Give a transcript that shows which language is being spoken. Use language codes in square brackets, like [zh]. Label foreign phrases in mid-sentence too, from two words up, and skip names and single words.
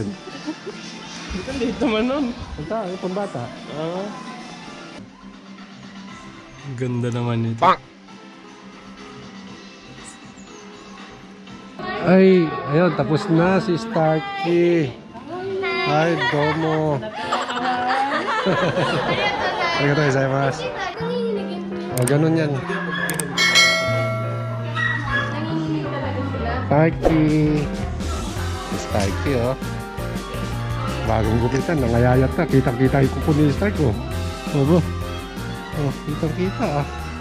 [tl] Dito man nun. Pagtao, pambata. Ganda naman ito. Bang! Ay, ayun, tapos na si Starkey. Ay, domo. [ja] Arigatou gozaimasu. [tl] O, ganun yan. Starkey. Starkey, oh. Bagong gupitan, nangayayat na. Kitang-kita yung kuko ni Starkey, oh. Oh, kitang-kita, ah.